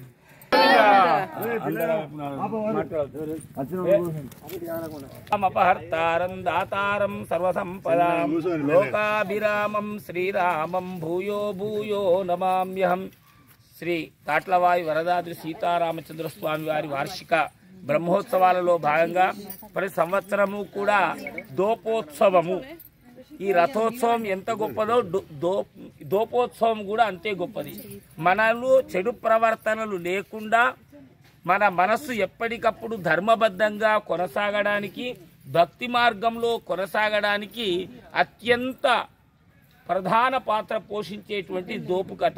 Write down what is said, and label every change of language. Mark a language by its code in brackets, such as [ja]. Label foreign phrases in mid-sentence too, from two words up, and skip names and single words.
[sa] अपहर्तारं दातारं सर्वसंपदां लोकाभिरामं श्रीरामं भूयो भूयो नमाम्यहं. [te] శ్రీ తాట్లవాయి వరదాద్రి సీతారామచంద్ర స్వామి వారి వార్షిక బ్రహ్మోత్సవాలలో భాగంగా ప్రతి సంవత్సరము కూడా దోపోత్సవము, ఈ రథోత్సవం ఎంత గొప్పదో దోపోత్సవం కూడా అంతే గొప్పది. మనలో చెడు ప్రవర్తనలు లేకుండా మన మనస్సు ఎప్పటికప్పుడు ధర్మబద్ధంగా కొనసాగడానికి, భక్తి మార్గంలో కొనసాగడానికి అత్యంత ప్రధాన పాత్ర పోషించేటువంటి దోపు కథ.